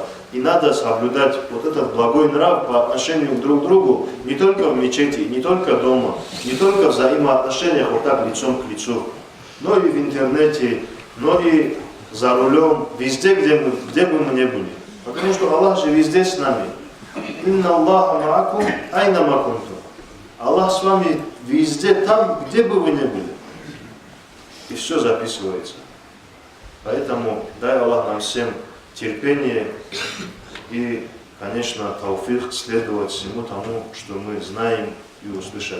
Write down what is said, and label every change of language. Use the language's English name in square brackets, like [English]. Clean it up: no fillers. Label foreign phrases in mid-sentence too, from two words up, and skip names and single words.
[Russian] И надо соблюдать вот этот благой нрав по отношению друг к другу не только в мечети, не только дома, не только в взаимоотношениях вот так лицом к лицу, но и в интернете, но и за рулем, везде, где бы мы ни были. Потому что Аллах же везде с нами. [Arabic] إن الله معكم أين ما كنتم. [Russian] Аллах с вами везде, там, где бы вы ни были. И все записывается. Поэтому дай Аллах нам всем терпение и, конечно, тауфих следовать всему тому, что мы знаем и услышали.